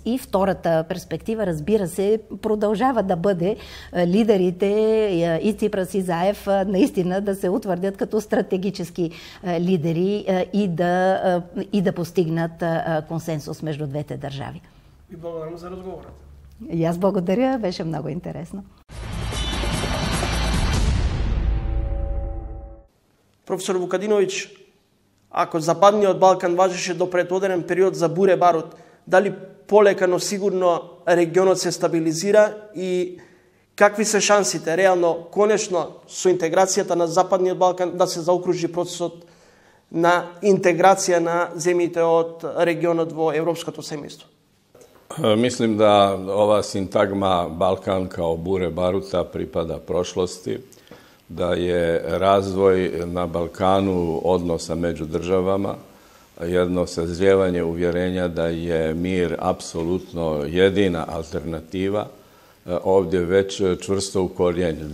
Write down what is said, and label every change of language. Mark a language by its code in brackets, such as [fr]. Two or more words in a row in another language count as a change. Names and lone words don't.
[bg] И втората перспектива, разбира се, продължава да бъде лидерите и Ципрас и Заев наистина да се утвърдят като стратегически лидери и да постигнат консенсус между двете държави. [mk] И благодарам за разговорът. [bg] И аз благодаря, беше много интересно. [mk] Професор Вукадинович, ако Западниот Балкан важеше до предоден период за буре барут, дали полека, но сигурно регионот се стабилизира и какви се шансите реално, конечно, со интеграцијата на Западниот Балкан да се заокружи процесот на интеграција на земјите од регионот во европското семејство? [hr] Mislim da ova sintagma Balkan kao bure baruta pripada prošlosti, da je razvoj na Balkanu odnosa među državama, jedno sazrijevanje uvjerenja da je mir apsolutno jedina alternativa, ovdje već čvrsto ukorijenjen.